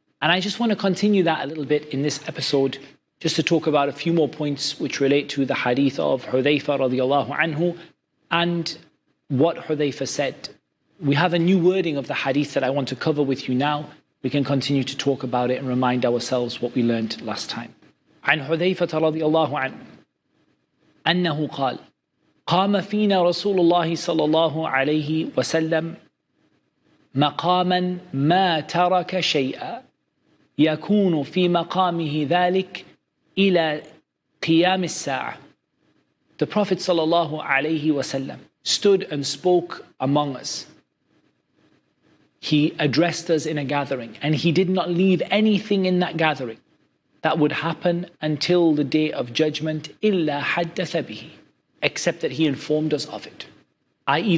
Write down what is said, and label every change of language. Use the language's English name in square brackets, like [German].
[English] And I just want to continue that a little bit in this episode, just to talk about a few more points which relate to the hadith of Hudhayfa radiallahu anhu and what Hudhayfa said. We have a new wording of the hadith that I want to cover with you now. We can continue to talk about it and remind ourselves what we learned last time. [Arabic] عن حذيفة رضي الله عنه أنه قال قام فينا رسول الله صلى الله عليه وسلم مقاما ما ترك شيئا يكون في مقامه ذلك إلى قيام الساعة. [English] The Prophet [Arabic] صلى الله عليه وسلم [English] stood and spoke among us. He addressed us in a gathering, and he did not leave anything in that gathering that would happen until the day of judgment, [Arabic] إِلَّا حَدَّثَ بِهِ, [English] except that he informed us of it. I.e.